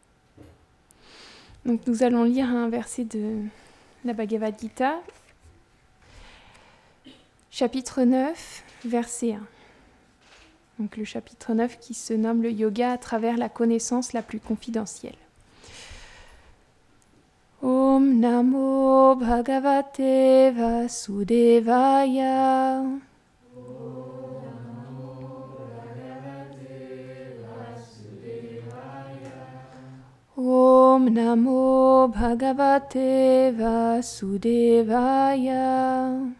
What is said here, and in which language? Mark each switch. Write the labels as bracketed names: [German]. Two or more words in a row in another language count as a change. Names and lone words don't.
[French] Donc nous allons lire un verset de la Bhagavad Gita, chapitre 9, verset 1. Donc le chapitre 9 qui se nomme le yoga à travers la connaissance la plus confidentielle. [Sanskrit] Om Namo Bhagavate Vasudevaya. Om Namo Bhagavate Vasudevaya.